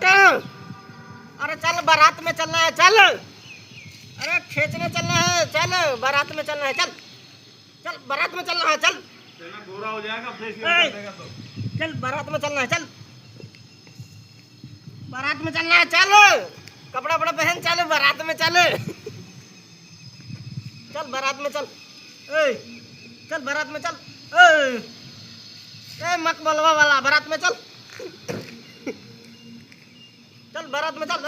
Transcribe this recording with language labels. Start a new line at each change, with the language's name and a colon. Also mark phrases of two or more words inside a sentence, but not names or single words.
Hindi: अरे चल बारात में चलना है, चल। अरे खींचने चलना है, चल बारात में चलना है, चल चल बारात में चलना है, चल। गोरा हो जाएगा फेसियल कर देगा तो। चल बारात में चलना है, चल बारात में चलना है, चल कपड़ा वपड़ा पहन, चल बारात में चल। चल बारात में चल, चल बारात में चल। मकबलवा वाला बारात में चल। चल बारात में चल।